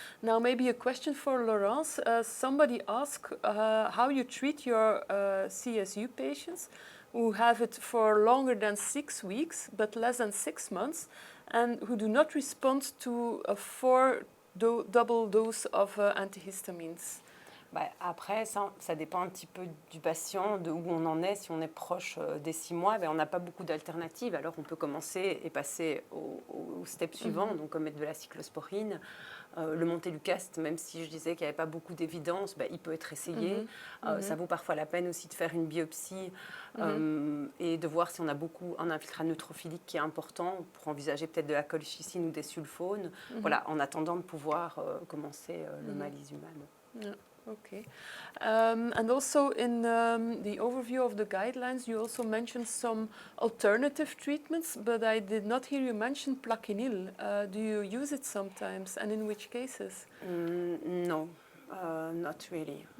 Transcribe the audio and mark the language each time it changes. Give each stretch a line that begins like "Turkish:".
English: Now, maybe a question for Laurence. Somebody asked how you treat your CSU patients who have it for longer than 6 weeks, but less than 6 months, and who do not respond to a double dose of antihistamines.
French: Bah, après, ça dépend un petit peu du patient, de où on en est. Si on est proche des 6 mois, ben, on n'a pas beaucoup d'alternatives. Alors on peut commencer et passer au step suivant, donc mettre de la cyclosporine. Le montelukast, même si je disais qu'il n'y avait pas beaucoup d'évidence, ben, il peut être essayé. Ça vaut parfois la peine aussi de faire une biopsie et de voir si on a un infiltrat neutrophilique qui est important pour envisager peut-être de la colchicine ou des sulfones. Voilà, en attendant de pouvoir commencer le malizumab.
English: Yeah. Okay. And also in the overview of the guidelines, you also mentioned some alternative treatments, but I did not hear you mention plaquenil. Do you use it sometimes, and in which cases? No, not really.